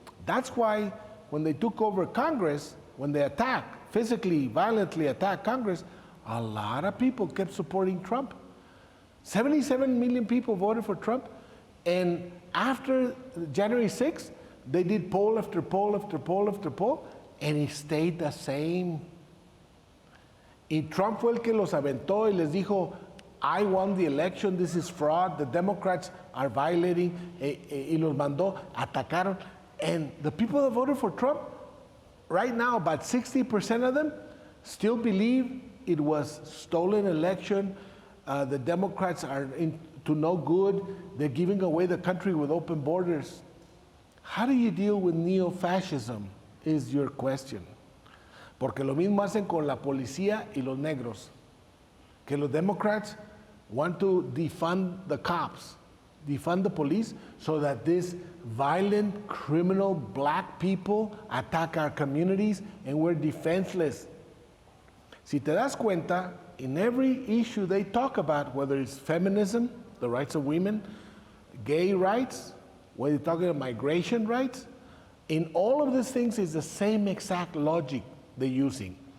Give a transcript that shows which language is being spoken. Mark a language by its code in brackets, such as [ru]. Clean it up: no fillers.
[en] That's why when they took over Congress, when they physically, violently attacked Congress, a lot of people kept supporting Trump. 77 million people voted for Trump, and after January 6th, they did poll after poll after poll after poll, and he stayed the same. [es] Y Trump fue el que los aventó y les dijo, [en] I won the election, this is fraud, the Democrats are violating, [es] y los mandó, atacaron. [en] And the people that voted for Trump, right now, about 60% of them still believe it was stolen election. The Democrats are to no good. They're giving away the country with open borders. How do you deal with neo-fascism is your question. [es] Porque lo mismo hacen con la policía y los negros. Que los [en] Democrats want to defund the cops, defund the police, so that these violent, criminal black people attack our communities and we're defenseless. [es] Si te das cuenta, [en] in every issue they talk about, whether it's feminism, the rights of women, gay rights, whether you're talking about migration rights, in all of these things is the same exact logic they're using.